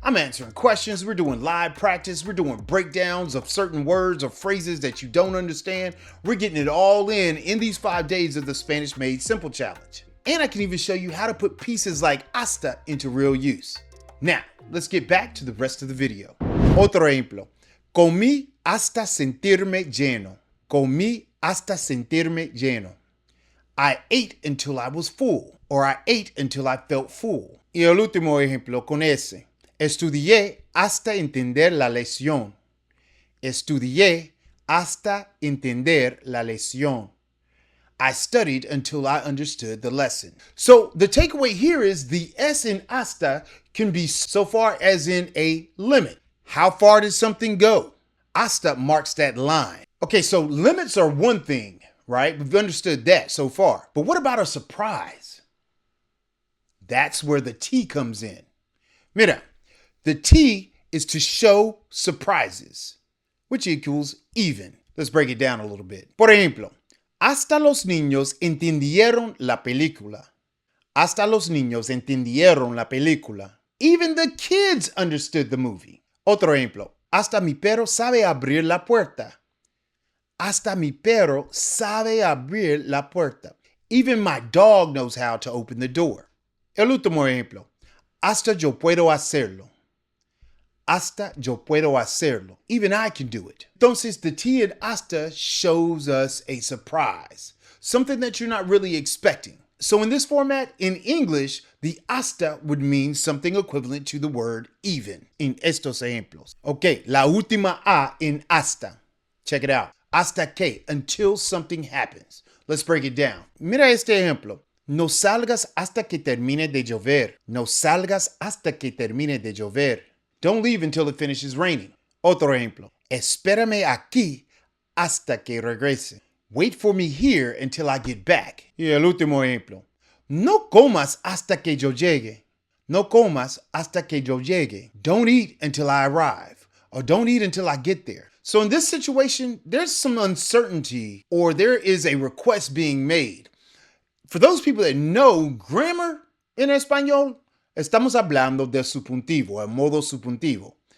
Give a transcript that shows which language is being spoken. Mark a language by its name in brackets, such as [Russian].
[English] I'm answering questions, we're doing live practice, we're doing breakdowns of certain words or phrases that you don't understand. We're getting it all in these 5 days of the Spanish Made Simple Challenge. And I can even show you how to put pieces like hasta into real use. Now, let's get back to the rest of the video. [Spanish] Otro ejemplo. Comí hasta sentirme lleno. Comí hasta sentirme lleno. [English] I ate until I was full, or I ate until I felt full. [Spanish] Y el último ejemplo con ese. Estudié hasta entender la lección. Estudié hasta entender la lección. [English] I studied until I understood the lesson. So the takeaway here is the S in hasta can be so far as in a limit. How far did something go? Hasta marks that line. Okay, so limits are one thing, right? We've understood that so far. But what about a surprise? That's where the T comes in. Mira, the T is to show surprises, which equals even. Let's break it down a little bit. [Spanish] Por ejemplo, hasta los niños entendieron la película. Hasta los niños entendieron la película. [English] Even the kids understood the movie. [Spanish] Otro ejemplo. Hasta mi perro sabe abrir la puerta. Hasta mi perro sabe abrir la puerta. [English] Even my dog knows how to open the door. [Spanish] El último ejemplo. Hasta yo puedo hacerlo. Hasta yo puedo hacerlo. [English] Even I can do it. Entonces, the T in hasta shows us a surprise. Something that you're not really expecting. So in this format, in English, the hasta would mean something equivalent to the word even in [Spanish] estos ejemplos. [English] Okay, [Spanish] la última A [English] in hasta. Check it out. [Spanish] Hasta que, [English] until something happens. Let's break it down. [Spanish] Mira este ejemplo. No salgas hasta que termine de llover. No salgas hasta que termine de llover. [English] Don't leave until it finishes raining. [Spanish] Otro ejemplo. Espérame aquí hasta que regrese. [English] Wait for me here until I get back. [Spanish] Y el último ejemplo. No comas hasta que yo llegue. No comas hasta que yo llegue. [English] Don't eat until I arrive. Or don't eat until I get there. So in this situation, there's some uncertainty or there is a request being made. For those people that know grammar [Spanish] en español, estamos hablando de subjuntivo, el modo subjuntivo.